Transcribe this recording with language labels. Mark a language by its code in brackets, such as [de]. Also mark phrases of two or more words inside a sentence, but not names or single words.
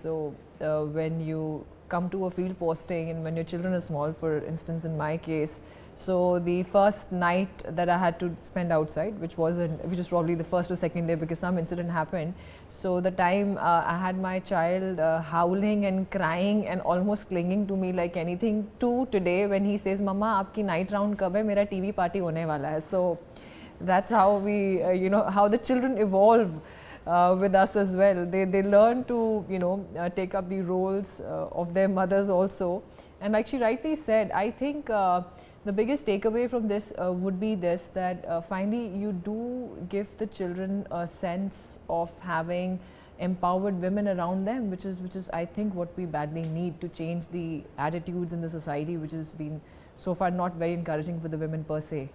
[en] So when you come to a field posting and when your children are small, for instance in my case, so the first night that I had to spend outside, which was probably the first or second day because some incident happened. So the time I had my child howling and crying and almost clinging to me like anything, to today when he says, "Mama, aapki night round [hi] कब है? Mera [en] TV party [hi] होने वाला है." [en] So that's how we, you know, how the children evolve with us as well. They learn to, you know, take up the roles of their mothers also. And like she rightly said, I think the biggest takeaway from this would be this, that finally you do give the children a sense of having empowered women around them, which is I think what we badly need to change the attitudes in the society, which has been so far not very encouraging for the women per se.